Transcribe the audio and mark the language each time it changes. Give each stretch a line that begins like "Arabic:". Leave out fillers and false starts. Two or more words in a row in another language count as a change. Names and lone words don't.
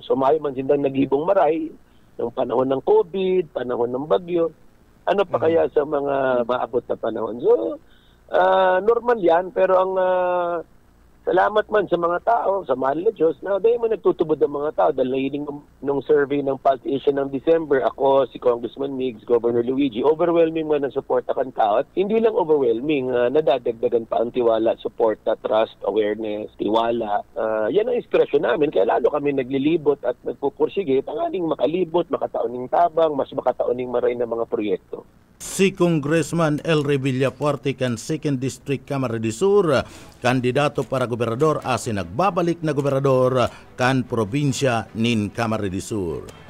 Bikol: So mayo man sindang nagibong maray ng panahon ng COVID, panahon ng bagyo, ano pa kaya sa mga maabot na panahon? So, normal yan, pero ang salamat man sa mga tao, sa mahal na Diyos, na dahil man nagtutubod ang mga tao. Dahil nahiling nung survey ng politician ng December, ako, si Congressman Migs, Governor Luigi, overwhelming man ang support akan tao. At hindi lang overwhelming, nadadagdagan pa ang tiwala,
English: support, trust, awareness,
Bikol: tiwala. Yan ang inspirasyon namin, kaya lalo kami naglilibot at nagpupursige, tangaling makalibot, makataoning tabang, mas makataoning maray na mga proyekto. Si Congressman El Villafuerte kan 2nd District Camarines Sur, kandidato para gobernador asin nagbabalik na gobernador kan probinsya nin Camarines Sur.